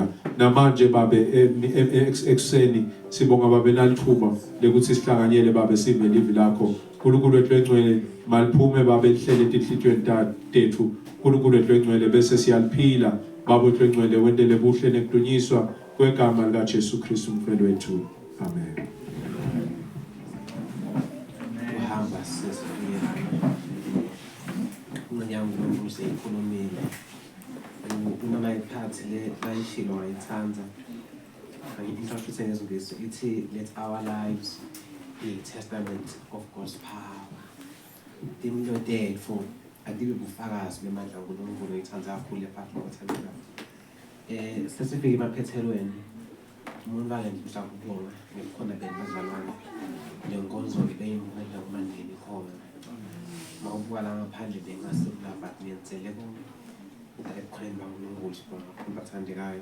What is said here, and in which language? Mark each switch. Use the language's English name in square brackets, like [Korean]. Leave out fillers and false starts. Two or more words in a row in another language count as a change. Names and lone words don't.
[Swati] Namanje babe ekseni sibonga babe nalithuba lekuthi sihlanganyele babe sive live lakho uNkulunkulu ehlengcwele maliphume babe lihlele etinhlitweni tethu uNkulunkulu ehlengcwele bese siyaliphila baba ehlengcwele wendele buhle nekudunyiswa kwegama lika Jesu Kristu umfelo wethu. Amen. [Zulu] Uhamba sesifika unyango lokuze ikhulumile noma iphathi le bayishilo wayithanza ngi-introduce ngezingisi ithi [English] let our lives be a testament of God's power. [Swati] Impilo tetfu adibe bufakazi bemandla uNkulunkulu uyithanza kakhulu lephathi ngothandeka. Sesifike emaphethelweni umuntu vale nje ukubonga ngikukhona bezalwane lenkonzo ibeyimhanda kumandeni khona mawubuka la ngaphandle bengasekula but ngiyenzele konke ekukhona uNkulunkulu sibonga kumbathandekayo.